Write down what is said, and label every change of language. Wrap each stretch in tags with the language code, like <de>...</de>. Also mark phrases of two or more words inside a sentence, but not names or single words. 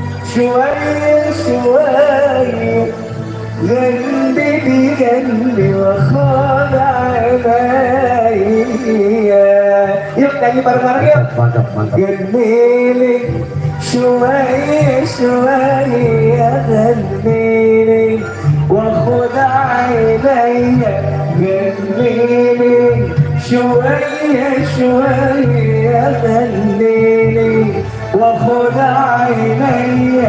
<ar>شوية شوية قلبي بقلبي وخد عينيا.</ar> <id>Yuk nyanyi bareng-bareng yuk. Mantap, mantap.</id> <ar>غنيلي شوية شوية غنيلي وخد عينيا. غنيلي شوية شوية غنيلي وخد عينيا.</ar>